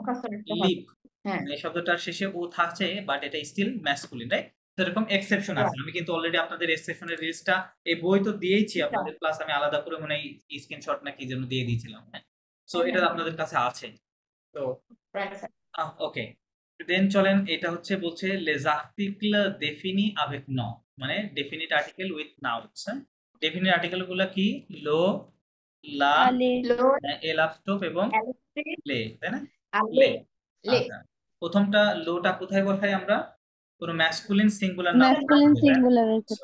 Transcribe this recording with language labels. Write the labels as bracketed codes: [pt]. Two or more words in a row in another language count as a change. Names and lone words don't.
[bn] লিপ, এই শব্দটার শেষে ও থাকছে, বাট এটা [en] still masculine, [bn] রাইট? এরকম এক্সেপশন আছে। আমি কিন্তু অলরেডি আপনাদের এক্সেপশনের লিস্টটা এই বই তো দিয়েইছি আপনাদের, প্লাস আমি আলাদা করে মনে হয় স্ক্রিনশট না কি যেন দিয়ে দিয়েছিলাম, হ্যাঁ। সো এটা আপনাদের কাছে আছে তো, ওকে। দেন চলেন, এটা হচ্ছে বলছে [fr] les articles définis avec nom, [bn] মানে [en] definite article with nouns, [bn] হ্যাঁ। [en] definite article [bn] গুলো কি? লো, লা, এলাফটোপ এবং লে, তাই না? লে, আচ্ছা। প্রথমটা লোটা কোথায় বসাই আমরা? কোনো [en] masculine singular noun masculine singular [bn] ক্ষেত্রে